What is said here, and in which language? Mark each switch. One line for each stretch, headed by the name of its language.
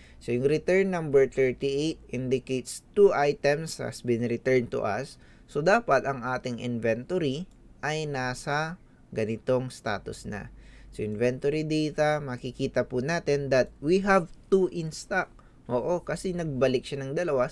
English: So, yung return number 38 indicates 2 items has been returned to us.
Filipino: So, dapat ang ating inventory ay nasa ganitong status na.
English: So, inventory data,
Filipino: makikita po natin
English: that we have 2 in stock
Filipino: Oo, kasi nagbalik siya ng dalawa.